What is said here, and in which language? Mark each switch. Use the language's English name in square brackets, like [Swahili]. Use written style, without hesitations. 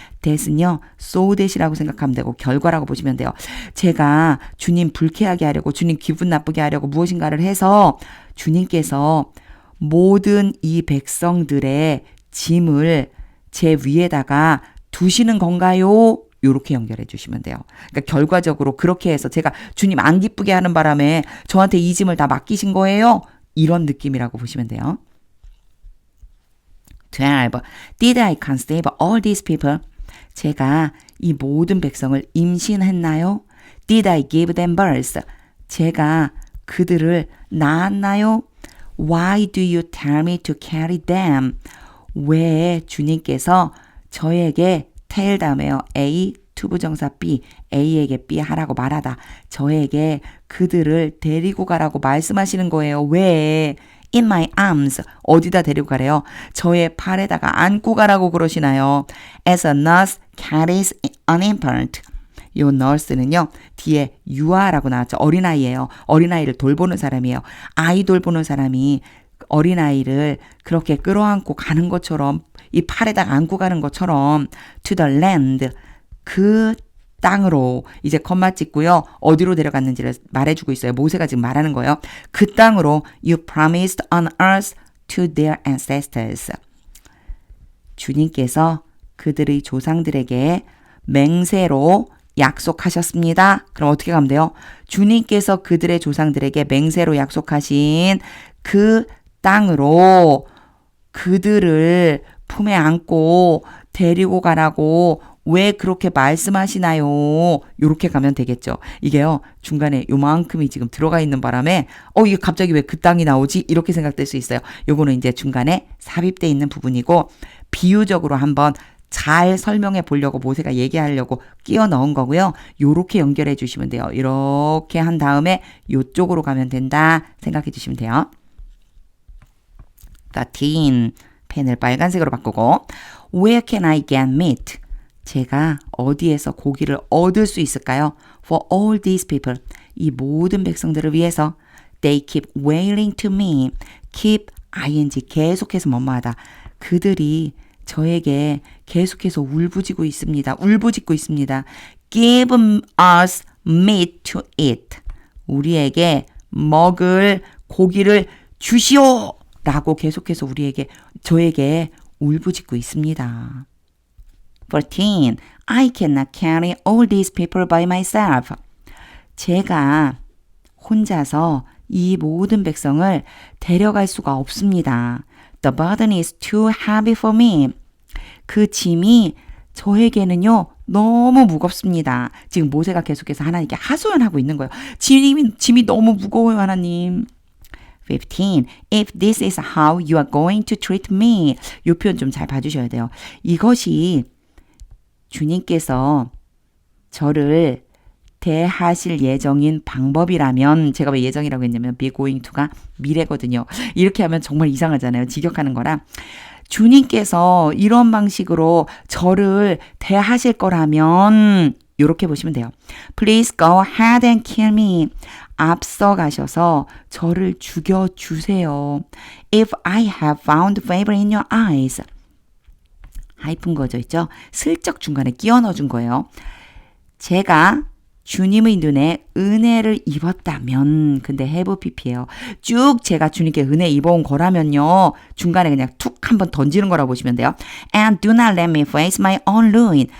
[Korean] that은요, so that이라고 생각하면 되고 결과라고 보시면 돼요. 제가 주님 불쾌하게 하려고, 주님 기분 나쁘게 하려고 무엇인가를 해서 주님께서 모든 이 백성들의 짐을 제 위에다가 두시는 건가요? 요렇게 연결해 주시면 돼요. 그러니까 결과적으로 그렇게 해서 제가 주님 안 기쁘게 하는 바람에 저한테 이 짐을 다 맡기신 거예요? 이런 느낌이라고 보시면 돼요. 12. [English] Did I conceive all these people? [Korean] 제가 이 모든 백성을 임신했나요? [English] Did I give them birth? [Korean] 제가 그들을 낳았나요? [English] Why do you tell me to carry them? [Korean] 왜 주님께서 저에게 tell 다음에요. A, 투부정사 B, A에게 B 하라고 말하다. 저에게 그들을 데리고 가라고 말씀하시는 거예요. 왜? [English] In my arms. [Korean] 어디다 데리고 가래요? 저의 팔에다가 안고 가라고 그러시나요? [English] As a nurse carries an infant. [Korean] 요 nurse는요, 뒤에 유아라고 나왔죠. 어린아이예요. 어린아이를 돌보는 사람이에요. 아이 돌보는 사람이 어린아이를 그렇게 끌어안고 가는 것처럼, 이 팔에다가 안고 가는 것처럼 [English] to the land, [Korean] 그 땅으로, 이제 컴마 찍고요. 어디로 데려갔는지를 말해주고 있어요. 모세가 지금 말하는 거예요. 그 땅으로 [English] you promised on earth to their ancestors. [Korean] 주님께서 그들의 조상들에게 맹세로 약속하셨습니다. 그럼 어떻게 가면 돼요? 주님께서 그들의 조상들에게 맹세로 약속하신 그 땅으로 그들을 품에 안고 데리고 가라고 왜 그렇게 말씀하시나요? 요렇게 가면 되겠죠. 이게요, 중간에 요만큼이 지금 들어가 있는 바람에 이게 갑자기 왜 그 땅이 나오지? 이렇게 생각될 수 있어요. 요거는 이제 중간에 삽입되어 있는 부분이고 비유적으로 한번 잘 설명해 보려고 모세가 얘기하려고 끼워 넣은 거고요. 요렇게 연결해 주시면 돼요. 이렇게 한 다음에 요쪽으로 가면 된다 생각해 주시면 돼요. 13. 펜을 빨간색으로 바꾸고 [English] Where can I get meat? [Korean] 제가 어디에서 고기를 얻을 수 있을까요? [English] For all these people. [Korean] 이 모든 백성들을 위해서 [English] They keep wailing to me. [Korean] Keep, ing, 계속해서 뭐뭐하다. 그들이 저에게 계속해서 울부짖고 있습니다. 울부짖고 있습니다. [English] Give us meat to eat. [Korean] 우리에게 먹을 고기를 주시오! 라고 계속해서 저에게 울부짖고 있습니다. 14. [English] I cannot carry all these people by myself. [Korean] 제가 혼자서 이 모든 백성을 데려갈 수가 없습니다. [English] The burden is too heavy for me. [Korean] 그 짐이 저에게는요, 너무 무겁습니다. 지금 모세가 계속해서 하나님께 하소연하고 있는 거예요. 짐이 너무 무거워요, 하나님. 15. [English] If this is how you are going to treat me. [Korean] 이 표현 좀 잘 봐주셔야 돼요. 이것이 주님께서 저를 대하실 예정인 방법이라면, 제가 왜 예정이라고 했냐면 be going to가 미래거든요. 이렇게 하면 정말 이상하잖아요. 직역하는 거라. 주님께서 이런 방식으로 저를 대하실 거라면 이렇게 보시면 돼요. [English] Please go ahead and kill me. [Korean] 앞서 가셔서 저를 죽여주세요. [English] If I have found favor in your eyes. [Korean] 하이픈 거져 있죠? 슬쩍 중간에 끼워 넣어준 거예요. 제가 주님의 눈에 은혜를 입었다면, 근데 have pp예요. 쭉 제가 주님께 은혜 입어온 거라면요, 중간에 그냥 툭 한번 던지는 거라고 보시면 돼요. [English] And do not let me face my own ruin.